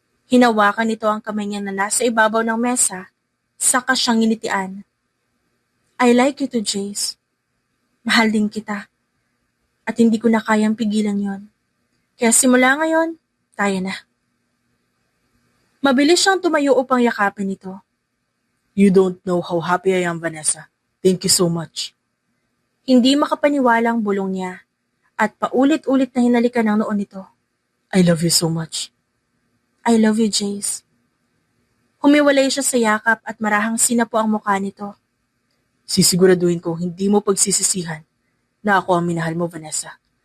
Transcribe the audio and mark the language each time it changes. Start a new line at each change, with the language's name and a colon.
Filipino: Hinawakan nito ang kamay niya na nasa ibabaw ng mesa, saka siyang nginitian.
English: I like you too,
Filipino: Jace. Mahal din kita. At hindi ko na kayang pigilan yon. Kaya simula ngayon, tayo na. Mabilis siyang tumayo upang yakapin ito.
English: You don't know how happy I am, Vanessa. Thank you so much.
Filipino: Hindi makapaniwala ang bulong niya at paulit-ulit na hinalikan ng noon nito.
English: I love you so much. I love you, Jace.
Filipino: Humiwalay siya sa yakap at marahang sinapo ang mukha nito. Sisiguraduhin ko hindi mo pagsisisihan na ako ang minahal mo, Vanessa.